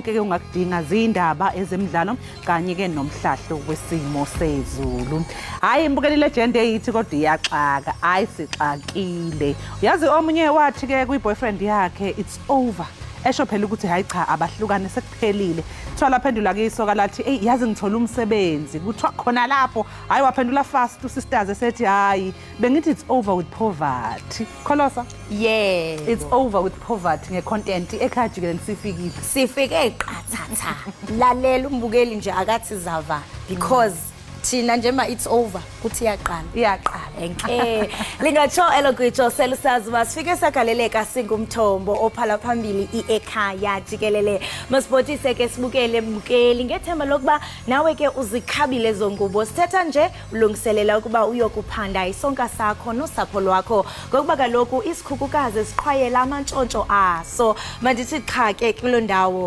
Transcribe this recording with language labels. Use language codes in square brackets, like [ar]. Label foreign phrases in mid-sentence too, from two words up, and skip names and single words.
[zu] ke ungakudinga zindaba ezemidlalo kanye ke nomhlahlo wesimo sezulu hayi mbukeli legend eyithi kodwa iyaxaka ayisixakile yazi omunye wathi ke kuyiboyfriend yakhe [en] it's over [zu] esho phela ukuthi hayi cha abahlukane sekuphelile kuthiwa laphendula kisoka lathi hey yazi ngithola umsebenzi kuthiwa khona lapho hayi waphendula fast usisters esethi hayi bengithi [en] it's over with poverty [zu] kholosa [en] yeah it's over with poverty ngecontent Ekhaya Jikelele [xh] sifike qathatha lalela umbukeli nje akathi zava because thina njema [en] it's over [xh] kuthi iyaqala lingatsho elokutsho selusazi basifike sagaleleka singumthombo ophala phambili Ekhaya Jikelele masibotise ke sibukele mbukeli ngethemba lokuba nawe ke uzikhabile zongubo sithetha nje ulungiselela ukuba uyokuphanda isonka sakho nosapho lwakho ngokuba kaloku isikhukukazi siqhwayela amantshontsho aso mandithi cha ke kulo ndawo